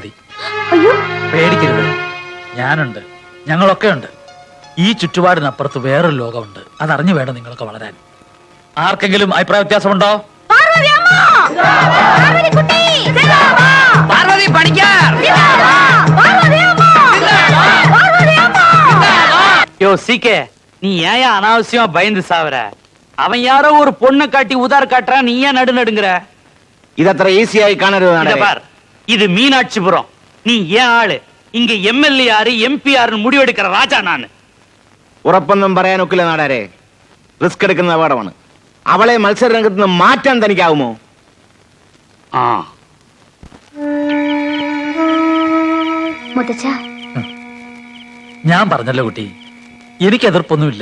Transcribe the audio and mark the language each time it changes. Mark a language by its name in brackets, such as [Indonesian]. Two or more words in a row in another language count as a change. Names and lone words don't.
[Malayalam] അയ്യോ, പേടിക്കരുത്. ഞാനുണ്ട്, ഞങ്ങളൊക്കെ ഉണ്ട്. ഈ ചുറ്റുപാടിനപ്പുറത്ത് വേറൊരു ലോകമുണ്ട്. അതറിഞ്ഞു വേണം നിങ്ങളൊക്കെ വളരാൻ. ആർക്കെങ്കിലും അഭിപ്രായ വ്യത്യാസമുണ്ടോ? പാർവതി പണിക്കർ. [Tamil] யோ சீக்கே, நீ ஏன் அனாவசியமா பயந்து சாவற? அவன் யாரோ ஒரு பொண்ணை காட்டி உதார் காட்டுறான், நீ ஏன் நடுநடுங்கிற? [Malayalam] ഇതത്ര ഈസിയായി കാണരുത് [Tamil] இத [Malayalam] നാടാരെ. [Tamil] பார், இது மீனாட்சிபுரம். நீ ஏன் ஆளு? இங்க எம்எல்ஏ யாரு, எம்பி யாருன்னு முடிவெடுக்கிற ராஜா நானு. [Malayalam] ഉറപ്പൊന്നും പറയാൻ ഒക്കില്ല നാടാരെ. റിസ്ക് എടുക്കുന്ന അപകടമാണ്. അവളെ മത്സര രംഗത്ത് നിന്ന് മാറ്റാൻ തനിക്കാവുമോ? ஆ, മുത്തച്ഛ, ഞാൻ പറഞ്ഞല്ലോ കുട്ടി, എനിക്ക് എതിർപ്പൊന്നുമില്ല.